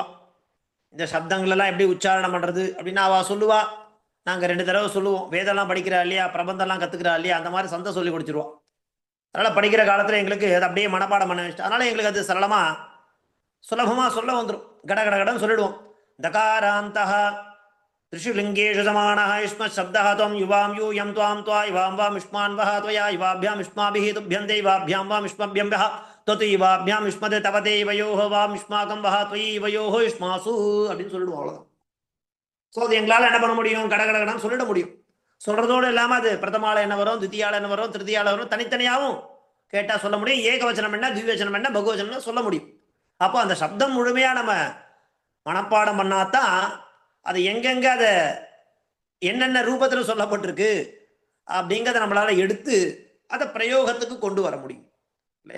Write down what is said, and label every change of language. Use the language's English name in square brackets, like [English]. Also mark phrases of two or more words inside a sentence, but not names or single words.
[Tamil] இந்த சப்தங்களெல்லாம் எப்படி உச்சாரணம் பண்ணுறது அப்படின்னு அவள் சொல்லுவா. நாங்கள் 2 தடவை சொல்லுவோம். வேதம்லாம் படிக்கிறா இல்லையா, பிரபந்தம்லாம் கற்றுக்கிறா இல்லையா, அந்த மாதிரி சந்தை சொல்லி கொடுத்துருவோம். அதனால் படிக்கிற காலத்தில் எங்களுக்கு அது அப்படியே மனப்பாடம் பண்ண வச்சுட்டு அதனால் எங்களுக்கு அது சுலபமாக சொல்ல வந்துடும். கடகடகடன்னு சொல்லிடுவோம். [Sanskrit] தகாராந்தः त्रिषु लिंगेषु समानः युष्म शब्दः त्वं युवां यूयं त्वां त्वा युवां वां युष्मान् वः त्वया युवाभ्यां युष्माभिः तुभ्यन्ते युवाभ्यां वां युष्मभ्यं वः त्वत् युवाभ्यां युष्मत् तव ते युवयोः वां युष्माकं वः त्वयि युवयोः युष्मासु [Tamil] அப்படின்னு சொல்லிடுவோம். அவ்வளோதான். ஸோ அது எங்களால் என்ன பண்ண முடியும்? கடகடகடான்னு சொல்லிட முடியும். சொல்றதோடு இல்லாமல் அது பிரதமால என்ன வரும், தித்தியால என்ன வரும், திருத்தியால வரும், தனித்தனியாகவும் கேட்டால் சொல்ல முடியும். ஏகவச்சனம் என்ன, திவ்யவச்சனம் என்ன, பகுவச்சனம் சொல்ல முடியும். அப்போ அந்த சப்தம் முழுமையாக நம்ம மனப்பாடம் பண்ணாதான் அது எங்கெங்கே அதை என்னென்ன ரூபத்தில் சொல்லப்பட்டிருக்கு அப்படிங்கிறத நம்மளால எடுத்து அதை பிரயோகத்துக்கு கொண்டு வர முடியும் இல்லையா.